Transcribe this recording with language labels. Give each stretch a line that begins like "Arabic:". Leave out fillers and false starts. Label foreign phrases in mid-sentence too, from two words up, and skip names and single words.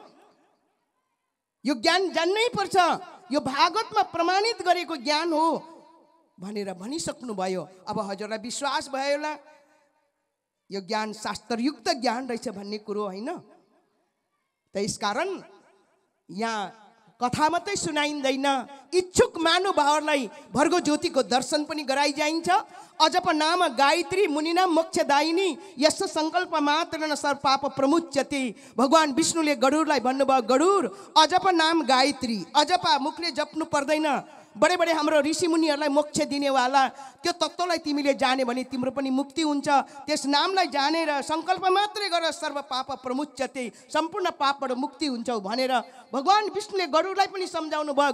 Nepali: यो ज्ञान जान्नै पर्छ, यो भागवतमा प्रमाणित गरेको ज्ञान हो भनेर भनिसक्नु भयो। अब हजुरलाई विश्वास भयो होला यो ज्ञान शास्त्रयुक्त ज्ञान रहेछ भन्ने कुरो, होइन? त्यसकारण यहाँ कथा मात्रै सुनाइँदैन, इच्छुक महानुभावहरूलाई भर्गो ज्योतिको दर्शन पनि गराइजाइन्छ।
Sanskrit: अजप नाम गायत्री मुनिना मोक्षदायिनी यस सङ्कल्प मात्र न सर्व पाप प्रमुच्यते।
Nepali: भगवान विष्णुले गरुडलाई भन्नुभयो, गरुड
Sanskrit: अजप नाम गायत्री,
Nepali: अजपा मुखले जप्नु पर्दैन, बडे बडे हाम्रो ऋषि मुनिहरूलाई मोक्ष दिनेवाला त्यो तत्त्वलाई तिमीले जाने भने तिम्रो पनि मुक्ति हुन्छ। त्यस नामलाई जानेर सङ्कल्प मात्रै गर
Sanskrit: सर्व पाप प्रमुच्यते,
Nepali: सम्पूर्ण पापबाट मुक्ति हुन्छौ भनेर भगवान विष्णुले गरुडलाई पनि सम्झाउनु भयो।